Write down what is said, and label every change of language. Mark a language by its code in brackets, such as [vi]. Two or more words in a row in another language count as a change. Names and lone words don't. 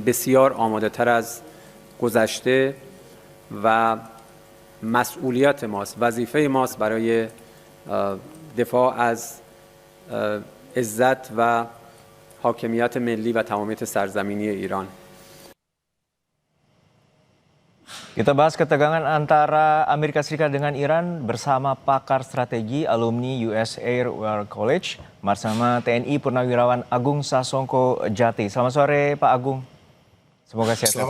[fa] بسیار آماده تر از گذشته و مسئولیت ماست، وظیفه ماست برای دفاع از عزت و حاکمیت ملی و تمامیت سرزمینی ایران. [id] Kita bahas ketegangan antara Amerika Serikat dengan Iran bersama pakar strategi alumni US Air War College bersama TNI Purnawirawan Agung Sasongko Jati. Selamat sore Pak Agung. Semoga sehat selalu.